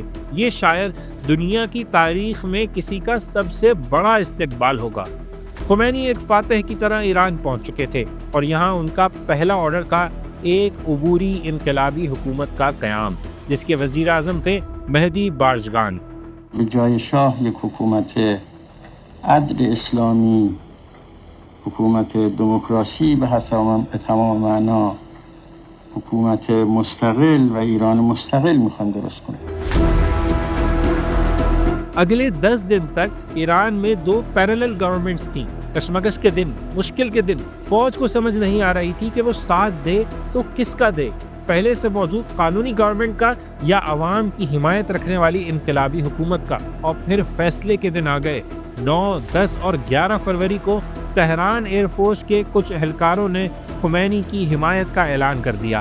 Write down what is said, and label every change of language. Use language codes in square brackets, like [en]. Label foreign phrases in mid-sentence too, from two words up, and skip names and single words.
[ur] یہ شاید دنیا کی تاریخ میں کسی کا سب سے بڑا استقبال ہوگا۔ خمینی ایک فاتح کی طرح ایران پہنچ چکے تھے اور یہاں ان کا پہلا آرڈر تھا ایک عبوری انقلابی حکومت کا قیام، جس کے وزیر اعظم تھے مہدی بارزگان۔ [fa] جای شاه یک حکومت عدل اسلامی، حکومت دموکراسی به تمام معنا، حکومت مستقل و ایران مستقل میخوان درست کنه۔ [ur] اگلے 10 دن تک ایران میں 2 پیرالل گورنمنٹس تھیں۔ کشمکش کے دن، مشکل کے دن، فوج کو سمجھ نہیں آ رہی تھی کہ وہ ساتھ دے تو کس کا دے، پہلے سے موجود قانونی گورنمنٹ کا یا عوام کی حمایت رکھنے والی انقلابی حکومت کا۔ اور پھر فیصلے کے دن آ گئے۔ 9، 10 اور 11 فروری کو تہران ایئر فورس کے کچھ اہلکاروں نے خمینی کی حمایت کا اعلان کر دیا۔